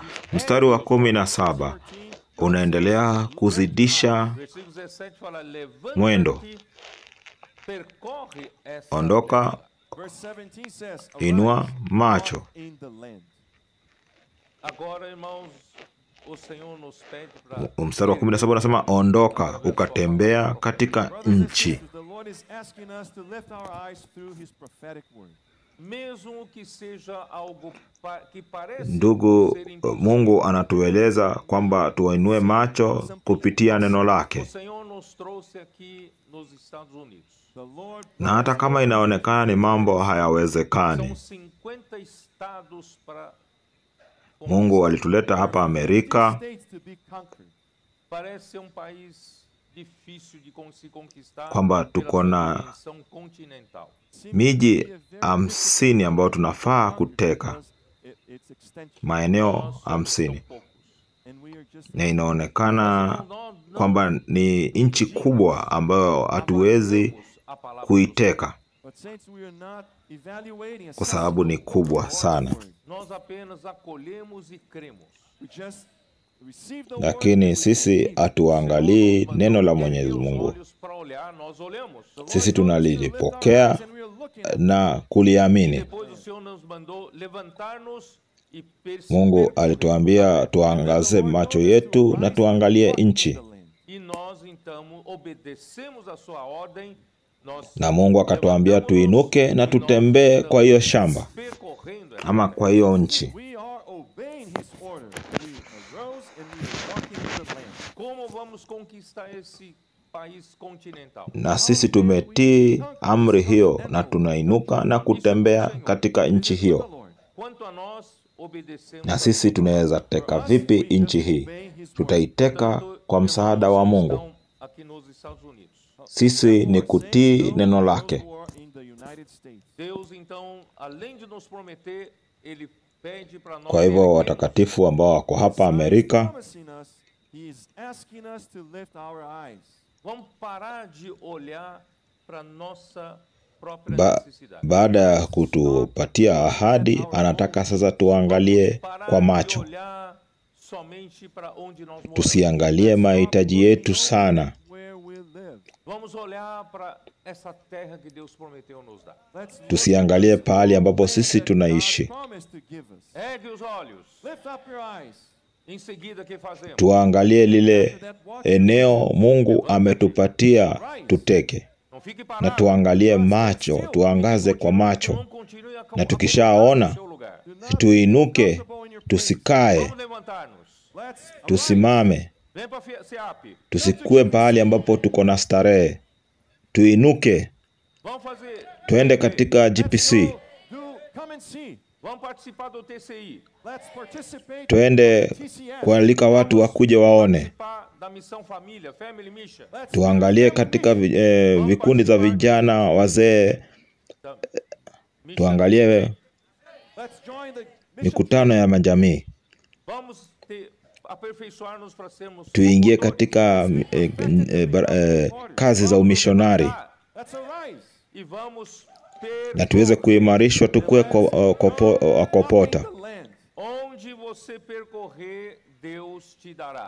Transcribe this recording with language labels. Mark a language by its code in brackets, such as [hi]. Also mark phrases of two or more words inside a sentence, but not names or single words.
[sw] Mstari wa 17 unaendelea kuzidisha [pt] Versículo 17 fala, [sw] Mwendo. [pt] levanta-te, percorre essa [sw] ondoka, [pt] terra. [en] Verse 17 says, [sw] inua [en] "Arise, [sw] macho. [en] walk in the land." [pt] Agora, irmãos, o Senhor nos pede para [sw] Mstari wa 17 unasema ondoka ukatembea katika [en] Brothers and [sw] nchi. [en] sisters, the Lord is asking us to lift our eyes through his prophetic word. [pt] mesmo que seja algo que parece [sw] Ndugu, [pt] ser impossível. [sw] Mungu anatueleza kwamba tuinue macho kupitia neno [pt] O [sw] lake. [pt] Senhor nos trouxe aqui nos Estados Unidos. [en] The Lord [sw] Na hata kama inaonekana ni mambo hayawezekani, [pt] São 50 estados para [sw] Mungu alituleta hapa Amerika. [en] states to be conquered. [pt] parece ser país difícil de se conquistar [sw] Kwamba [pt] pela [sw] tuko [pt] sua [sw] na [pt] dimensão continental. [sw] miji 50 ambayo tunafaa kuteka, maeneo 50, [en] And we are just [sw] na inaonekana kwamba ni nchi kubwa ambayo hatuwezi kuiteka [en] But saints, we are not evaluating [sw] kwa sababu ni kubwa sana. [pt] Nós apenas acolhemos e cremos. [en] We just receive the word [sw] Lakini [en] and we [sw] sisi [en] believe. [sw] hatuangalii neno la Mwenyezi Mungu. [pt] Olhos para olhar, nós olhamos. [sw] Sisi tunalipokea na kuliamini. [pt] Depois o Senhor nos mandou levantar-nos e [sw] Mungu [pt] perceber. [sw] alituambia tuangaze macho yetu na tuangalie nchi, [pt] E nós então obedecemos a sua ordem. Nós [sw] na Mungu akatuambia tuinuke na tutembee kwa hiyo shamba [pt] percorrendo essa [sw] ama kwa hiyo nchi. [en] We are obeying his order. We arose and we are walking in the land. [pt] como vamos conquistar esse país continental. [sw] Na sisi tumetii amri hiyo na tunainuka na kutembea katika nchi hiyo. [pt] Quanto a nós obedecemos. [sw] Na sisi tunaweza teka vipi nchi hii? Tutaiteka kwa msaada wa Mungu. [pt] Aqui nos Estados Unidos. [sw] Sisi ni kutii neno lake. [en] Who are in the United States. [pt] Deus então, além de nos prometer, ele pede para nós. [sw] Kwa hivyo watakatifu ambao wako hapa Amerika, [en] Promising us, he is asking us to lift our eyes. [pt] Vamos parar de olhar para nossa própria ba, necessidade. [sw] baada ya kutupatia ahadi, anataka sasa tuangalie [pt] Parar [sw] kwa [pt] de [sw] macho. [pt] olhar somente para onde nós moramos. [sw] Tusiangalie mahitaji yetu sana. [en] Where we live. [pt] Vamos olhar para essa terra que Deus prometeu nos dar. [en] Let's look [sw] Tusiangalie pahali ambapo sisi tunaishi. [en] God promised to give us. [pt] Ergue os olhos. [en] Lift up your eyes. [pt] Em seguida, o que fazemos? [sw] Tuangalie lile eneo Mungu ametupatia tuteke, [pt] Não fique [sw] na [pt] parado. [sw] tuangalie macho, tuangaze kwa macho, [pt] Não continue a [sw] na tukishaona [pt] no seu lugar. [sw] tuinuke, tusikae, [pt] Vamos levantar-nos. [en] Let's [sw] tusimame, [pt] Vem para SEAP. [sw] tusikue pahali ambapo tuko na starehe. Tuinuke, [pt] Vamos fazer. [sw] tuende katika GPC, [en] come and see. [pt] Vamos participar do TCI. [en] Let's participate. [sw] tuende kualika watu wakuje waone. [pt] Participar da missão família, [en] Family Mission. [sw] Tuangalie katika vikundi za vijana, wazee, [en] Da- Mission. [sw] tuangalie [en] Let's join the [sw] mikutano ya majamii, [pt] Vamos aperfeiçoar-nos para sermos. [sw] tuingie [pt] promotores. [sw] katika kazi za umishonari, [en] Let's arise. [pt] E vamos [sw] na tuweze kuimarishwa, tukue kopota. [en] The land. [pt] onde você percorrer, Deus te dará.